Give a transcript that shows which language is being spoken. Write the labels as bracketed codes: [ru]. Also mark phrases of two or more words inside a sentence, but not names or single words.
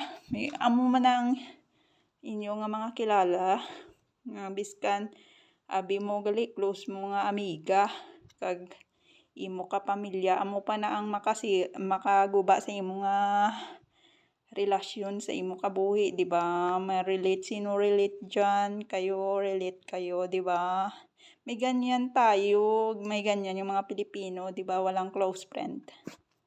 [hil] May amo man ang inyo nga mga kilala nga biskan abi mo gali close mo nga amiga kag imo ka pamilya, amo pa na ang makaguba sa imo nga relasyon sa imo kabuhi, [tl] di ba? Sino relate dyan? Relate kayo, di ba? May ganyan tayo, may ganyan yung mga Pilipino, di ba? [en] Walang close friend.